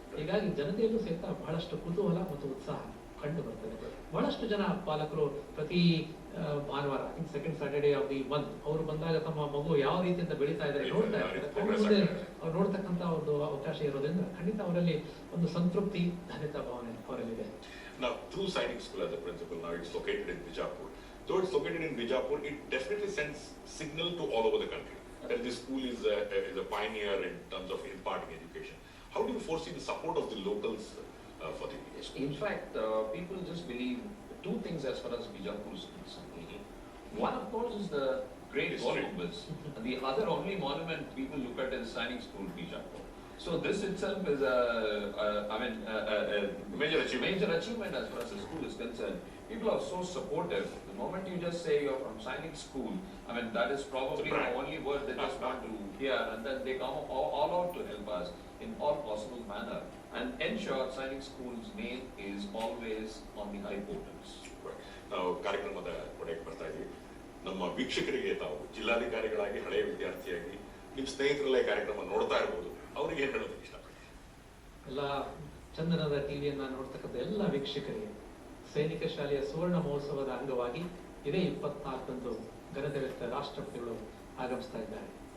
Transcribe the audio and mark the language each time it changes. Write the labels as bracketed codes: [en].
[kn] ಹೀಗಾಗಿ ಜನತೆಯಲ್ಲೂ ಸಹಿತ ಬಹಳಷ್ಟು ಕುತೂಹಲ ಮತ್ತು ಉತ್ಸಾಹ ಕಂಡು ಬರ್ತದೆ. ಬಹಳಷ್ಟು ಜನ ಪಾಲಕರು ಪ್ರತಿ ಭಾನುವಾರ [en] second Saturday of the month [kn] ಅವರು ಬಂದಾಗ ತಮ್ಮ ಮಗು ಯಾವ ರೀತಿಯಿಂದ ಬೆಳೀತಾ ಇದ್ದಾರೆ ನೋಡ್ತಾ ಇರ್ತಾರೆ. ಅವ್ರು ನೋಡ್ತಕ್ಕಂತ ಒಂದು ಅವಕಾಶ ಇರೋದ್ರಿಂದ ಖಂಡಿತ ಅವರಲ್ಲಿ ಒಂದು ಸಂತೃಪ್ತಿ, ಧನ್ಯತಾ ಭಾವನೆ ಅವರಲ್ಲಿದೆ. [en] Now, through Sainik School as a principal, now it's located in Bijapur. Though it's located in Bijapur, it definitely sends signal to all over the country that this school is a pioneer in terms of imparting education. How do you foresee the support of the locals for the education? In fact, people just believe two things as far as Bijapur is concerned. One, of course, is the Great Columbus, and the other only monument people look at is Sainik School, Bijapur. So this itself is a major achievement as far as the school is concerned. People are so supportive. The moment you just say you're from Sainik School, that is probably the only word they just want to hear, and then they come all out to help us in all possible manner and ensure Sainik School's name is always on the high portals. [kn] ನಾವು ಕಾರ್ಯಕ್ರಮದ ಕೊನೆಗೆ ಬರ್ತಾ ಇದ್ದೀವಿ. ನಮ್ಮ ವೀಕ್ಷಕರಿಗೆ ತಾವು ಜಿಲ್ಲಾಧಿಕಾರಿಗಳಾಗಿ ಹಳೆಯ ವಿದ್ಯಾರ್ಥಿಯಾಗಿ ನಿಮ್ಮ ಸ್ನೇಹಿತರಲ್ಲೇ ಕಾರ್ಯಕ್ರಮ ನೋಡ್ತಾ ಇರ್ಬೋದು, ಅವ್ರಿಗೆ ಏನ್ ಹೇಳೋದಕ್ಕೆ ಇಷ್ಟಪಡ್ತೀನಿ? ಎಲ್ಲ ಚಂದನದ ಟಿವಿಯನ್ನ ನೋಡ್ತಕ್ಕಂಥ ಎಲ್ಲ ವೀಕ್ಷಕರಿಗೆ ಸೈನಿಕ ಶಾಲೆಯ ಸುವರ್ಣ ಮಹೋತ್ಸವದ ಅಂಗವಾಗಿ ಇದೇ 24ರಂದು ಘನತೆವೆತ್ತ ರಾಷ್ಟ್ರಪತಿಗಳು ಆಗಮಿಸ್ತಾ ಇದ್ದಾರೆ.